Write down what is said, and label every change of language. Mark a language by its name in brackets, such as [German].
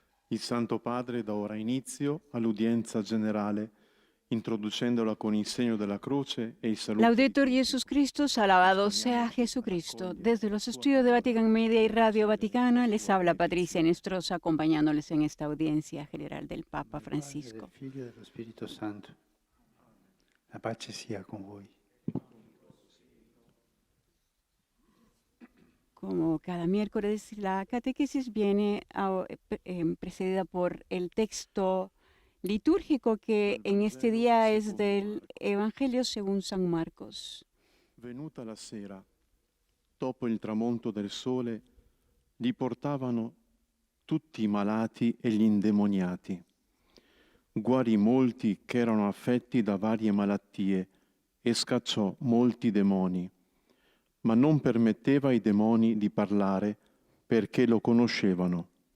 [Latin] Il Santo Padre dà ora inizio all'udienza generale, introducendola con il segno della croce e il saluto. Laudetur Jesus Christus, [Spanish] alabado sea Jesucristo. Desde los estudios de Vatican Media y Radio Vaticana les habla Patricia Nestrosa, acompañándoles en esta audiencia general del Papa Francisco. [Italian] Del Figlio e dello Spirito Santo. La pace sia con voi. [Spanish] Como cada miércoles, la catequesis viene precedida por el texto litúrgico que en este día es del Evangelio según San Marcos. [Italian] Venuta la sera, dopo il tramonto del sole, li portavano tutti i malati e gli indemoniati. Guarì molti che erano affetti da varie malattie e scacciò molti demoni, ma non permetteva ai demoni di parlare perché lo conoscevano.